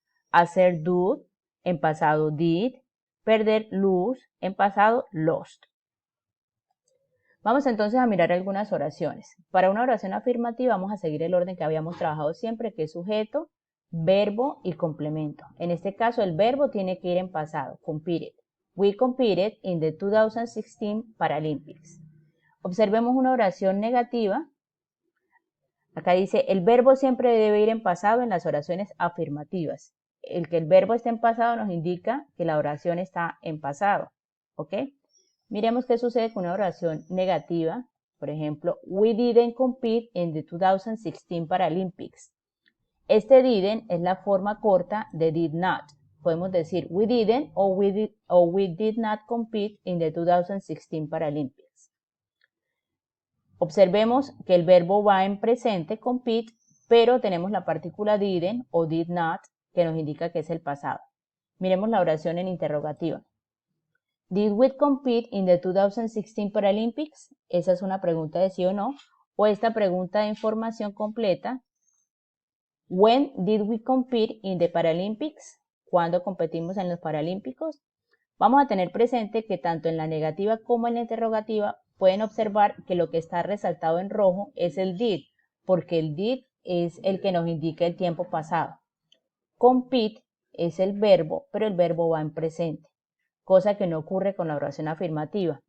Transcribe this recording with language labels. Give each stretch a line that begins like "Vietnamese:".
Spanish: Hacer, do, en pasado did. Perder, lose, en pasado lost. Vamos entonces a mirar algunas oraciones. Para una oración afirmativa vamos a seguir el orden que habíamos trabajado siempre, que es sujeto, verbo y complemento. En este caso el verbo tiene que ir en pasado, competed.
English: We competed in the 2016 Paralympics.
Spanish: Observemos una oración negativa. Acá dice, el verbo siempre debe ir en pasado en las oraciones afirmativas. El que el verbo esté en pasado nos indica que la oración está en pasado. ¿Ok? Miremos qué sucede con una oración negativa. Por ejemplo,
English: we didn't compete in the 2016 Paralympics.
Spanish: Este didn't es la forma corta de did not. Podemos decir
English: we didn't
Spanish: o
English: we did not compete in the 2016 Paralympics.
Spanish: Observemos que el verbo va en presente, compete, pero tenemos la partícula didn't o did not que nos indica que es el pasado. Miremos la oración en interrogativa.
English: Did we compete in the 2016 Paralympics?
Spanish: Esa es una pregunta de sí o no. O esta pregunta de información completa.
English: When did we compete in the Paralympics?
Spanish: ¿Cuándo competimos en los Paralímpicos? Vamos a tener presente que tanto en la negativa como en la interrogativa pueden observar que lo que está resaltado en rojo es el did, porque el did es el que nos indica el tiempo pasado. Compete es el verbo, pero el verbo va en presente, cosa que no ocurre con la oración afirmativa.